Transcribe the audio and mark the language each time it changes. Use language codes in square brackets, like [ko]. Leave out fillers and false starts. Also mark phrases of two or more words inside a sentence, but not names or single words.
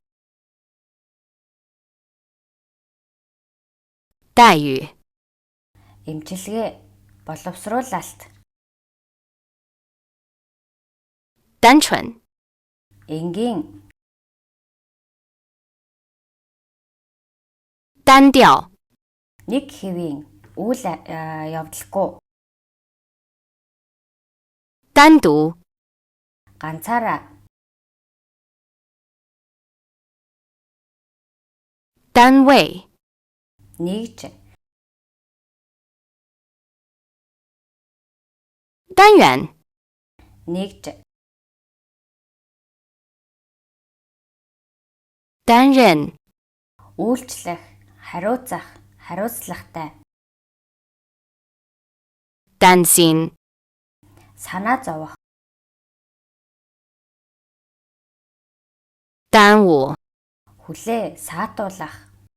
[zh] 待遇， [mn] Эмчилгээ. Боловсруулалт. [zh] 单纯， [mn] Энгийн. [zh] 单调， [mn] Нэг хэвийн. Үйл явдалгүй. [zh] 单独， [mn] Ганцаараа. [zh] 单位， [mn] Нэгж. [zh] 单元， [mn] Нэгж. [zh] 担任， [mn] Үйлчлэх. Хариуцах. Хариуцлагатай. [zh] 担心， [mn] Санаа зовох. [zh] 耽误， [mn] Хүлээ саатуулах.